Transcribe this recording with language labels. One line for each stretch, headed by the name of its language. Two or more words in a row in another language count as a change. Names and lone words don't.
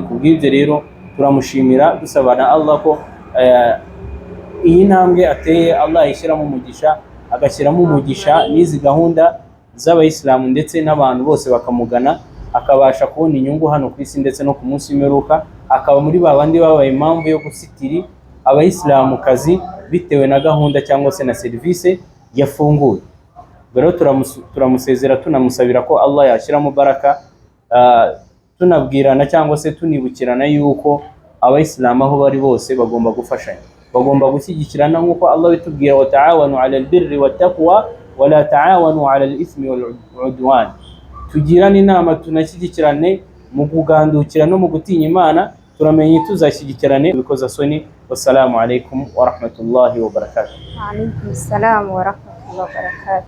Kinyarwanda: Kubw'ibyo rero turamushimira, dusabana Allah ko iyi ntambwe ateye Allah yishyiramo umugisha, agashyiramo umugisha n'izi gahunda z'abayisilamu ndetse n'abantu bose bakamugana, akabasha kubona inyungu hano ku isi ndetse no ku munsi w'imperuka, akaba muri babandi babaye impamvu yo gusitiri abayisilamukazi bitewe na gahunda cyangwa se na serivisi yafunguye. Rero turamusezera tunamusabira ko Allah yashyiramo baraka, tunabwirana cyangwa se tunibukirana yuko abayisilamu aho bari bose bagomba gufashanya, bagomba gushyigikirana nk'uko Allah bitubwira,
Arabic: وتعاونوا على البر والتقوى ولا تعاونوا على الإثم والعدوان.
Kinyarwanda: Tugirane inama, tunashyigikirane mu kugandukira no mu gutinya Imana, turamenye tuzashyigikirane bikoza soni.
Arabic: والسلام عليكم ورحمة الله وبركاته. وعليكم السلام ورحمة الله وبركاته.